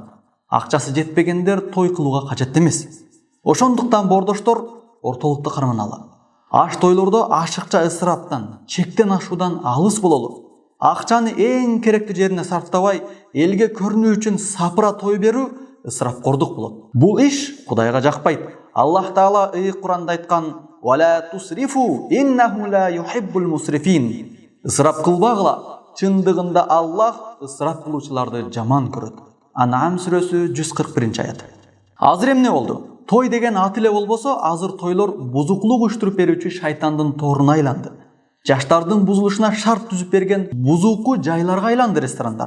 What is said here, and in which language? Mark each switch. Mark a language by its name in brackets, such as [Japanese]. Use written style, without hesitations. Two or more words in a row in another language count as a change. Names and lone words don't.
[Kyrgyz] Акчасы жетпегендер той кылууга кажет эмес. Ошондуктан бордоштор ортолукту карманалы. Аш тойлордо ашыкча ысыраптан, чектен ашуудан алыс бололу. Акчаны эң керектүү жерине сарптабай, элге көрүнүү үчүн сапыра той берүү ысырапкордук болот. Бул иш Кудайга жакпайт. Аллах Таала Куранда айткан: [Arabic] «ولا تسرفوا، إنه لا يحب المسرفين». [Kyrgyz] Ысырап кылбагыла, чындыгында Аллах ысырап кылуучуларды жаман көрөт. Ан'ам сүрөсү 141-аят. Азыр эмне болду? Той деген ат эле болбосо, азыр тойлор бузуклук уюштуруп берүүчү шайтандын торуна айланды. Жаштардын бузулушуна шарт түзүп берген бузуку жайларга айланды ресторандар.